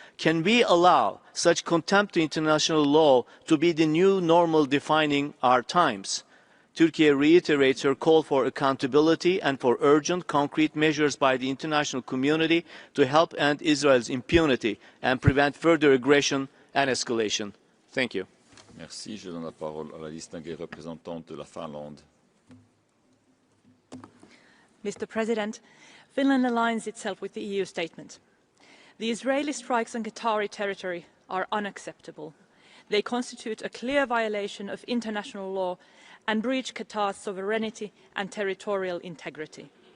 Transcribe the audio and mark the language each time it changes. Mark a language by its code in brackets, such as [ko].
[en] Can we allow such contempt to international law to be the new normal defining our times? Turkey reiterates her call for accountability and for urgent, concrete measures by the international community to help end Israel's impunity and prevent further aggression and escalation. Thank you. [fr] Merci. Je donne la parole à la distinguée représentante de la Finlande. [en] Mr. President, Finland aligns itself with the EU statement. The Israeli strikes on Qatari territory are unacceptable. They constitute a clear violation of international law and breach Qatar's sovereignty and territorial integrity.